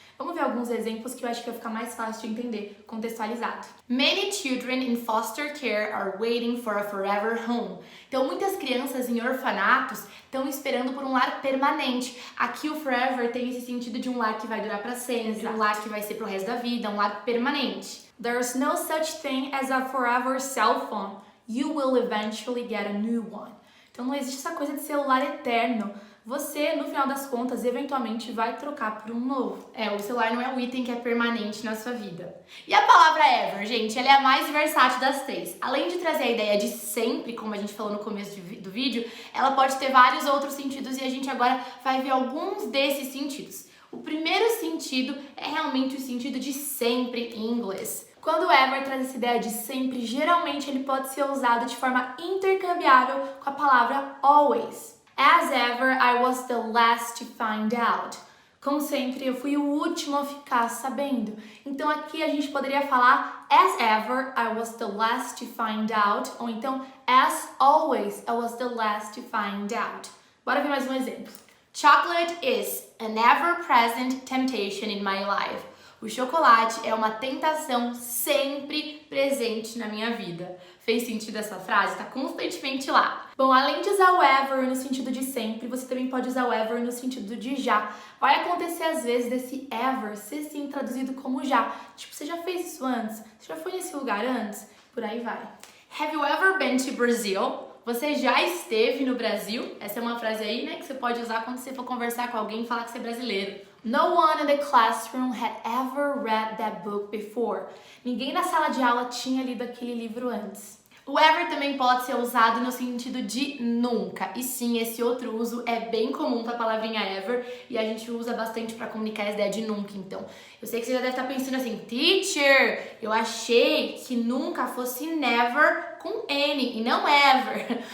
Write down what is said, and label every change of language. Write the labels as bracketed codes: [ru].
[pt] Vamos ver alguns exemplos que eu acho que vai ficar mais fácil de entender, contextualizado. [en] Many children in foster care are waiting for a forever home. [pt] Então, muitas crianças em orfanatos estão esperando por um lar permanente. Aqui o forever tem esse sentido de um lar que vai durar para sempre, um lar que vai ser pro resto da vida, um lar permanente. There's no such thing as a forever cell phone. You will eventually get a new one. Então não existe essa coisa de celular eterno. Você, no final das contas, eventualmente vai trocar por um novo. O celular não é um item que é permanente na sua vida. E a palavra ever, gente, ela é a mais versátil das três. Além de trazer a ideia de sempre, como a gente falou no começo do vídeo, ela pode ter vários outros sentidos e a gente agora vai ver alguns desses sentidos. O primeiro sentido é realmente o sentido de sempre em inglês. Quando o ever traz essa ideia de sempre, geralmente ele pode ser usado de forma intercambiável com a palavra always. [en] As ever, I was the last to find out. [pt] Como sempre, eu fui o último a ficar sabendo. Então aqui a gente poderia falar [en] as ever, I was the last to find out. [pt] Ou então, [en] as always, I was the last to find out. [pt] Bora ver mais um exemplo. [en] Chocolate is an ever-present temptation in my life. [pt] O chocolate é uma tentação sempre presente na minha vida. Fez sentido essa frase? Está constantemente lá. Bom, além de usar o ever no sentido de sempre, você também pode usar o ever no sentido de já. Vai acontecer às vezes desse ever ser sim traduzido como já. Tipo, você já fez isso antes? Você já foi nesse lugar antes? Por aí vai. [en] Have you ever been to Brazil? [pt] Você já esteve no Brasil? Essa é uma frase aí, né, que você pode usar quando você for conversar com alguém e falar que você é brasileiro. [en] No one in the classroom had ever read that book before. [pt] Ninguém na sala de aula tinha lido aquele livro antes. O ever também pode ser usado no sentido de nunca. E sim, esse outro uso é bem comum para a palavrinha ever e a gente usa bastante para comunicar a ideia de nunca. Então, eu sei que você já deve estar pensando assim, teacher, eu achei que nunca fosse never com N e não ever.